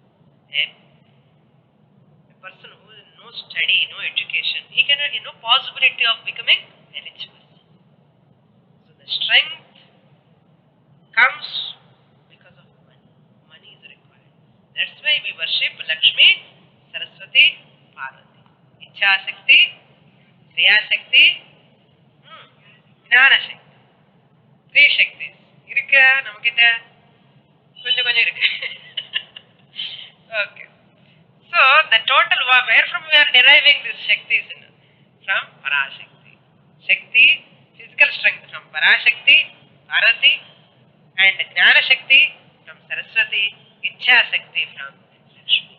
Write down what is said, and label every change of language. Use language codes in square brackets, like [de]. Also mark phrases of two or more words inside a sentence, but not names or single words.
[en] A person who has no study, no education, he cannot, no possibility of becoming a rich person. So the strength comes because of money. Money is required. That's why we worship Lakshmi, Saraswati, Parvati. [sa] इच्छा शक्ति, क्रिया शक्ति, ज्ञान शक्ति. [en] Three Shaktis. [ta] இருக்கா நமக்கிட்ட கொஞ்சம் இருக்கு. [en] Okay. So the total, where from we are deriving this Shaktis? From Parashakti. Shakti, physical strength from Parashakti, Parvati, and [sa] ज्ञान शक्ति [en] from Saraswati, [sa] इच्छा शक्ति [en] from Lakshmi.